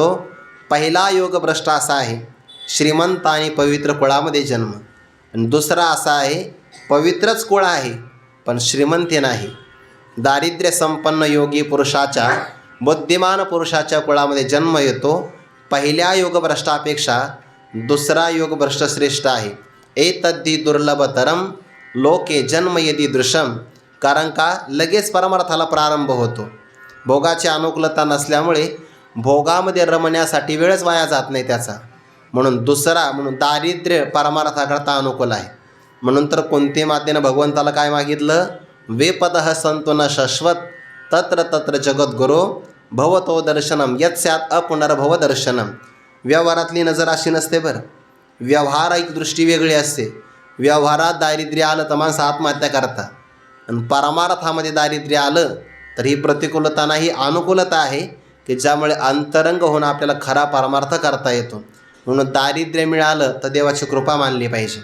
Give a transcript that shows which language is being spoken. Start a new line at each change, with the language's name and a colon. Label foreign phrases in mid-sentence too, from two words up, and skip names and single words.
Marathi: पहिला योगभ्रष्ट असा आहे श्रीमंत आणि पवित्र कुळामध्ये जन्म, आणि दुसरा असा आहे पवित्रच कुळ आहे पण श्रीमंती नाही. दारिद्र्य संपन्न योगी पुरुषाच्या बुद्धिमान पुरुषाच्या कुळामध्ये जन्म येतो. पहिल्या योगभ्रष्टापेक्षा दुसरा योगभ्रष्ट श्रेष्ठ आहे.
Sanskrit: एतद्धि दुर्लभतरम लोके जन्म यदि दृशम.
Marathi: कारण का लगेच परमार्थाला प्रारंभ होतो. भोगाची अनुकूलता नसल्यामुळे भोगामध्ये रमण्यासाठी वेळच वाया जात नाही त्याचा. म्हणून दुसरा म्हणून दारिद्र्य परमार्थाकरता अनुकूल आहे. म्हणून तर कोणते मातेनं भगवंताला काय मागितलं,
Sanskrit: वेपदः संतो न शाश्वत तत्र तत्र जगद्गुरो भवतो दर्शनम यत् स्यात् अपुनर्भव दर्शनम.
Marathi: व्यवहारातली नजर अशी नसते बरं, व्यवहारिक दृष्टी वेगळी असते. व्यवहारात दारिद्र्य आलं तर माणसं आत्महत्या करतात, आणि परमार्थामध्ये दारिद्र्य आलं तर ही प्रतिकूलता नाही, अनुकूलता आहे की ज्यामुळे अंतरंग होऊन आपल्याला खरा परमार्थ करता येतो. म्हणून दारिद्र्य मिळालं तर देवाची कृपा मानली पाहिजे.